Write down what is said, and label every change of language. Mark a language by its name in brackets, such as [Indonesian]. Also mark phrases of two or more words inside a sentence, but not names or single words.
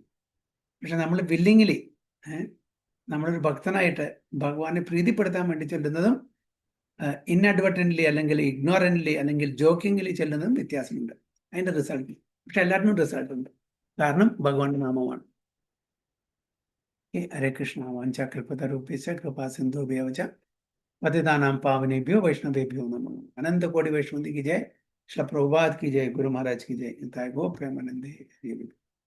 [Malayalam] പക്ഷെ നമ്മൾ വില്ലിങ്ങിലി നമ്മളൊരു ഭക്തനായിട്ട് ഭഗവാനെ പ്രീതിപ്പെടുത്താൻ വേണ്ടി ചെല്ലുന്നതും ഇൻഅഡ്വർട്ടൻ്റ്ലി അല്ലെങ്കിൽ ഇഗ്നോറൻ്റ്ലി അല്ലെങ്കിൽ ജോക്കിംഗ്ലി ചെല്ലുന്നതും വ്യത്യാസമുണ്ട് അതിൻ്റെ റിസൾട്ട്. പക്ഷെ എല്ലാത്തിനും റിസൾട്ട് ഉണ്ട്, കാരണം ഭഗവാന്റെ നാമമാണ്. [Sanskrit] ഹരേ കൃഷ്ണ. വാഞ്ചാകൽപതരുഭ്യശ്ച കൃപാ സിന്ധുഭ്യോ ച പതിതാനാം പാവനേഭ്യോ वैष्णवेभ्यो नमः. [Hindi] अनंत कोटि वैष्णव की जय. श्री प्रभुपाद की जय. गुरु महाराज की जय. गो प्रेमानंदे.